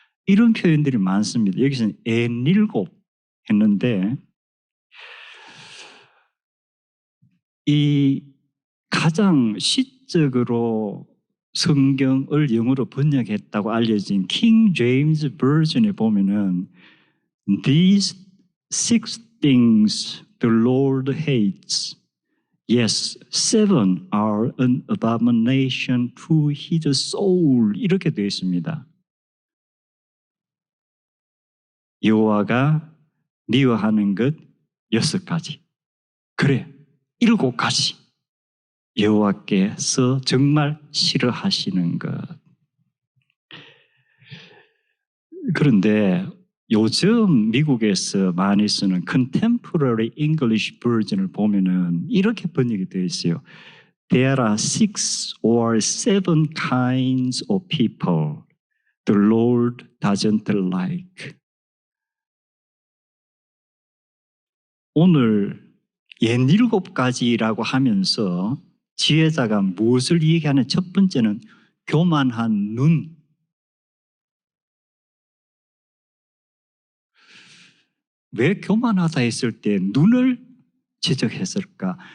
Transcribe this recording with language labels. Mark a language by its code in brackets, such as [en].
[ko] 이런 표현들이 많습니다. 여기서는 N7 했는데 이 가장 시적으로 성경을 영어로 번역했다고 알려진 킹 제임스 버전에 보면은 [en] These 6 things the Lord hates. Yes, 7 are an abomination to his soul. [ko] 이렇게 되어 있습니다. 여호와가 미워하는 것 6가지. 그래, 7가지. 여호와께서 정말 싫어하시는 것. 그런데 요즘 미국에서 많이 쓰는 Contemporary English Version을 보면은 이렇게 번역이 되어 있어요. [en] There are 6 or 7 kinds of people the Lord doesn't like. [ko] 오늘 7가지라고 하면서 지혜자가 무엇을 얘기하는 첫 번째는 교만한 눈. 왜 교만하다 했을 때 눈을 지적했을까?